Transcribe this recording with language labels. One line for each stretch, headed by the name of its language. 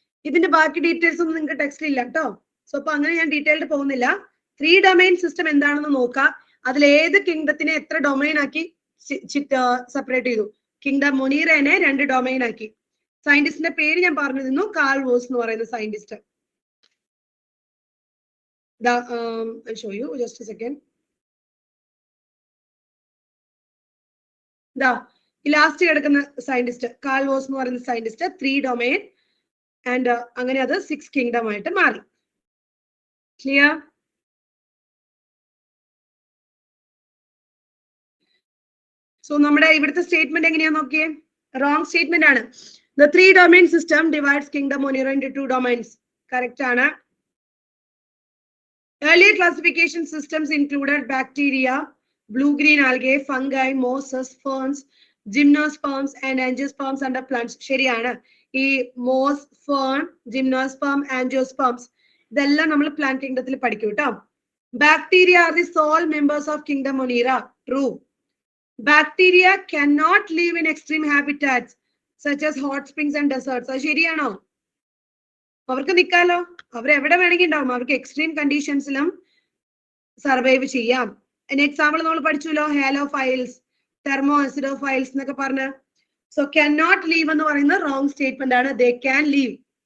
Malayalam: ഇതിന്റെ ബാക്കി ഡീറ്റെയിൽസ് ഒന്നും നിങ്ങൾക്ക് ടെക്സ്റ്റിൽ ഇല്ല കേട്ടോ. സോ അപ്പൊ അങ്ങനെ ഞാൻ ഡീറ്റെയിൽഡ് പോകുന്നില്ല. 3 ഡൊമൈൻ സിസ്റ്റം എന്താണെന്ന് നോക്കാം. അതിൽ ഏത് കിങ്ഡത്തിനെ എത്ര ഡൊമൈൻ ആക്കി സെപ്പറേറ്റ് ചെയ്തു? കിങ്ഡം മൊനീറേനെ 2 ഡൊമൈൻ ആക്കി. സയന്റിസ്റ്റിന്റെ പേര് ഞാൻ പറഞ്ഞു തന്നു, കാൾ വോസ് എന്ന് പറയുന്ന scientist.
English: I'll show you just a second.
Malayalam: Last കിടക്കുന്ന സയന്റിസ്റ്റ് കാൾ വോസ് എന്ന് പറയുന്ന സയന്റിസ്റ്റ് 3 ഡൊമൈൻ ആൻഡ് അങ്ങനെ അത് 6 കിങ്ഡം ആയിട്ട് മാറി. ക്ലിയർ? സോ നമ്മുടെ ഇവിടുത്തെ സ്റ്റേറ്റ്മെന്റ് എങ്ങനെയാ നോക്കിയേ? റോങ് സ്റ്റേറ്റ്മെന്റ് ആണ്.
English: The 3-domain system divides Kingdom Monera into 2 domains. Correct, Anna? Earlier classification systems included bacteria, blue-green algae, fungi, mosses, ferns, gymnosperms, and angiosperms under plants.
Malayalam: ശരിയാണ്. ഈ moss, fern, gymnosperm, angiosperms ഇതെല്ലാം നമ്മൾ plant kingdom ത്തിൽ പഠിക്കും ട്ടോ.
English: Bacteria are the sole members of Kingdom Monera. True. Bacteria cannot live in extreme habitats such as hot springs and deserts.
Malayalam: അത് ശരിയാണോ? അവർക്ക് നിൽക്കാലോ, അവർ എവിടെ വേണമെങ്കിൽ ഉണ്ടാവും, അവർക്ക് എക്സ്ട്രീം കണ്ടീഷൻസിലും സർവൈവ് ചെയ്യാം. എക്സാമ്പിൾ നമ്മൾ പഠിച്ചല്ലോ, ഹാലോഫൈൽസ്, തെർമോ ആസിഡോഫൈൽസ് എന്നൊക്കെ പറഞ്ഞ്. സോ ക്യാൻ നോട്ട് ലീവ് എന്ന് പറയുന്നത് റോങ് സ്റ്റേറ്റ്മെന്റ് ആണ്.
English: They can leave.